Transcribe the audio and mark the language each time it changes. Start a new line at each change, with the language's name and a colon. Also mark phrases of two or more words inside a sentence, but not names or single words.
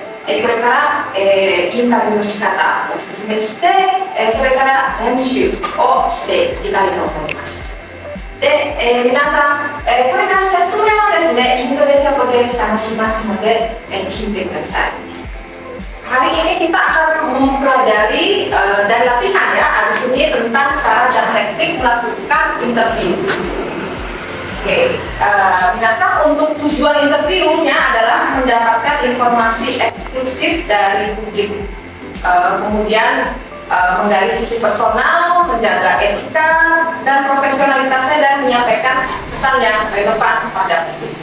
Japanese: これから、インタビューの仕方を説明して、それから練習をしていきたいと思います。で、皆さん、これから説明はですね、インドネシア語で話しますので、聞いてください。
Indonesian: Hari ini kita akan mempelajari dan latihan ya, abis ini tentang cara dan teknik melakukan interview. Oke, minasan untuk tujuan interviewnya adalah mendapatkan informasi eksklusif dari publik, kemudian menggali sisi personal, menjaga etika dan profesionalitasnya dan menyampaikan pesan yang relevan pada publik.